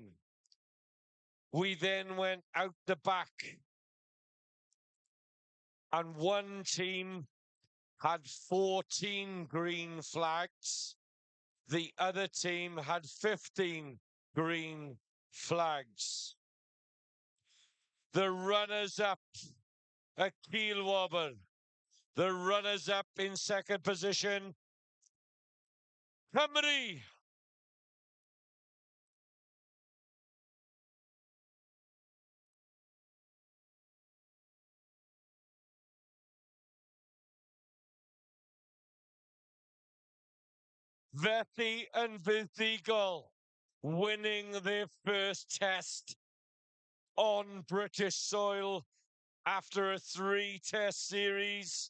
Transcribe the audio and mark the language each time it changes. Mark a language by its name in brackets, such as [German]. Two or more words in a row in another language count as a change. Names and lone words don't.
[English] We then went out the back, and one team had 14 green flags. The other team had 15 green flags. The runners-up, a keel wobble. The runners-up in second position, Cymru. [Welsh] Felly yn fuddugol, [English] winning their first test on British soil after a 3-test series.